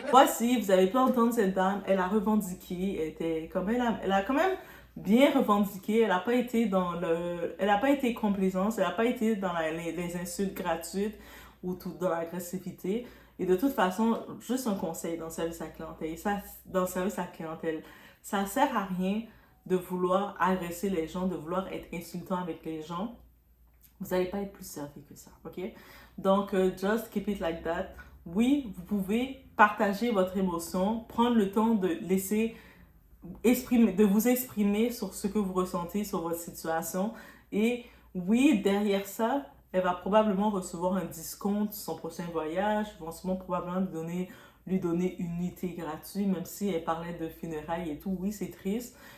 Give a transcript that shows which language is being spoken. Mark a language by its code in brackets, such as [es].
[fr] Voici, vous avez pu entendre cette dame, elle a revendiqué, elle a quand même bien revendiqué, elle n'a pas été elle n'a pas été complaisante, elle n'a pas été dans les insultes gratuites ou tout dans l'agressivité. Et de toute façon, juste un conseil dans le service à clientèle, ça sert à rien de vouloir agresser les gens, de vouloir être insultant avec les gens. Vous n'allez pas être plus servi que ça, ok? [en] Donc, just keep it like that. [fr] Oui, vous pouvez partager votre émotion, prendre le temps de vous exprimer sur ce que vous ressentez, sur votre situation. Et oui, derrière ça, elle va probablement recevoir un discount sur son prochain voyage. Ils vont sûrement probablement lui donner une nuitée gratuite, même si elle parlait de funérailles et tout. Oui, c'est triste.